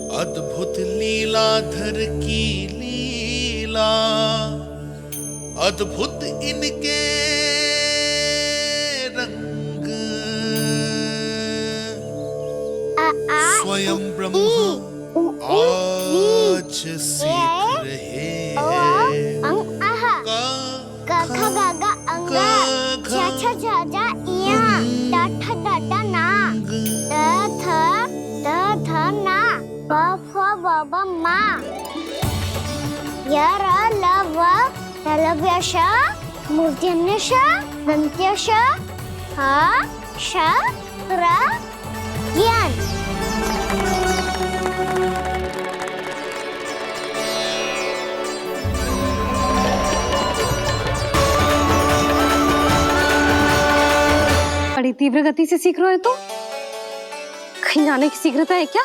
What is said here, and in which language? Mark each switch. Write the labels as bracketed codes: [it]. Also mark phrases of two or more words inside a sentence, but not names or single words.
[hi] अद्भुत लीलाधर की लीला, अद्भुत इनके रंग, स्वयं ब्रह्मा आज सीख रहे हैं। क ख ग घ अंग, छ छ छ ज इया, ट ठ ड ड ना, ट थ ना, प फ ब ब मा, य र ल व लव्य श, मूर्धन्य श, दन्त्य श, ह श र ज्ञान। बड़ी तीव्र गति से सीख रहे हो तो कहीं जाने की शीघ्रता है क्या?